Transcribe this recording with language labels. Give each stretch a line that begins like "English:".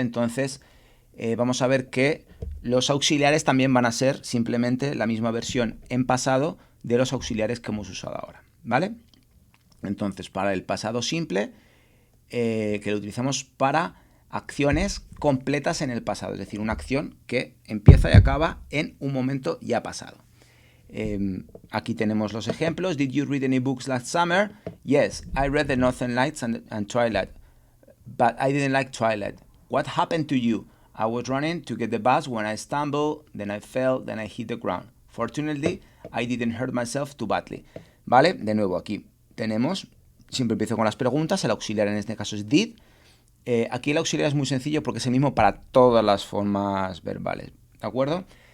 Spanish: Entonces vamos a ver que los auxiliares también van a ser simplemente la misma versión en pasado de los auxiliares que hemos usado ahora, ¿vale? Entonces, para el pasado simple, que lo utilizamos para acciones completas en el pasado, es decir, una acción que empieza y acaba en un momento ya pasado. Aquí tenemos los ejemplos.
English: Did you read any books last summer? Yes, I read The Northern Lights and Twilight, but I didn't like Twilight. What happened to you? I was running to get the bus when I stumbled, then I fell, then I hit the ground. Fortunately, I didn't hurt myself too badly.
Spanish: ¿Vale? De nuevo, aquí tenemos, siempre empiezo con las preguntas, el auxiliar en este caso es did. Aquí el auxiliar es muy sencillo porque es el mismo para todas las formas verbales, ¿de acuerdo?